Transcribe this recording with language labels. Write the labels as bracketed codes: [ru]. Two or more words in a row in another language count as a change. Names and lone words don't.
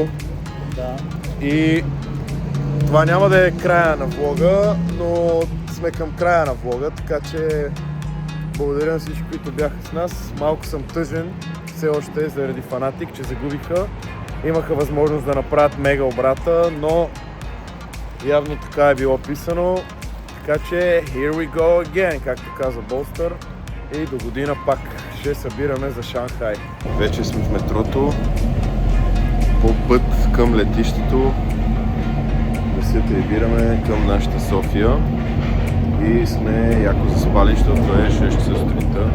[bg] И това няма да е края на влога, но сме към края на влога, така че благодаря на всички, които бяха с нас. Малко съм тъжен все още заради Фанатик, че загубиха. Имаха възможност да направят мега обрата, но явно така е било писано. Така че [en] here we go again, [bg] както каза Болстър. И до година пак ще събираме за Шанхай. Вече сме в метрото. По път към летището да се прибираме към нашата София и сме яко заспали, защото е 6 часа сутринта.